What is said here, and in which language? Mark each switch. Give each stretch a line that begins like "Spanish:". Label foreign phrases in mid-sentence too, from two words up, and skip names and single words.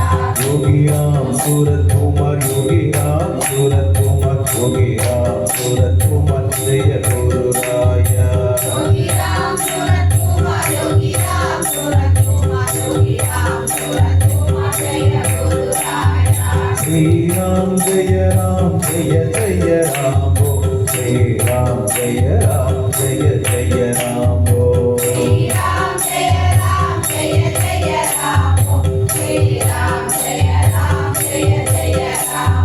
Tamil: யோகி ராம் சூரத் குமார் யோகி ராம் சூரத் குமார் யோகி ராம் சூரத் குமார் ஜெய குருராயா யோகி ராம் சூரத் குமார் யோகி ராம் சூரத் குமார் யோகி ராம் சூரத் குமார் ஜெய குருராயா
Hindi: श्री राम जय राम जय जय राम ओ श्री राम जय राम जय जय राम ओ श्री राम जय राम जय जय राम श्री राम जय राम जय जय राम